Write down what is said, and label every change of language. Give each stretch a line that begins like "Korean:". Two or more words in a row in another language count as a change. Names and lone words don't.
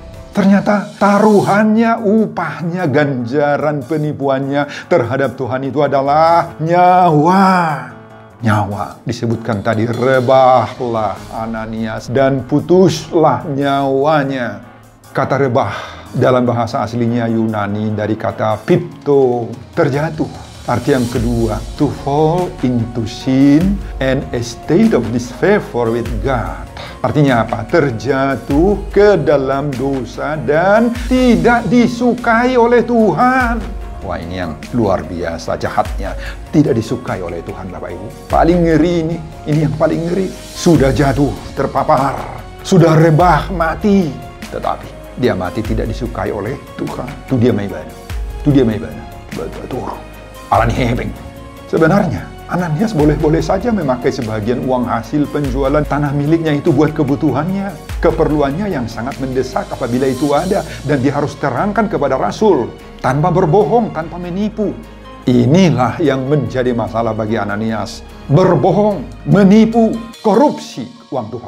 Indonesian: Ternyata taruhannya, upahnya, ganjaran penipuannya terhadap Tuhan itu adalah nyawa. Nyawa. Disebutkan tadi, rebahlah Ananias dan putuslah nyawanya. Kata rebah dalam bahasa aslinya Yunani dari kata pipto, terjatuh. Arti yang kedua,
English: to fall into sin and a state of disfavor with God.
Indonesian: Artinya apa? Terjatuh ke dalam dosa dan tidak disukai oleh Tuhan. Wah, ini yang luar biasa jahatnya. Tidak disukai oleh Tuhan, Bapak Ibu. Paling ngeri ini. Ini yang paling ngeri. Sudah jatuh, terpapar. Sudah rebah, mati. Tetapi dia mati tidak disukai oleh Tuhan. Itu dia maibana. Itu dia maibana. Betul. Alani hebeng. Sebenarnya Ananias boleh-boleh saja memakai sebagian uang hasil penjualan tanah miliknya itu buat kebutuhannya, keperluannya yang sangat mendesak apabila itu ada, dan dia harus terangkan kepada Rasul tanpa berbohong, tanpa menipu. Inilah yang menjadi masalah bagi Ananias. Berbohong, menipu, korupsi uang Tuhan.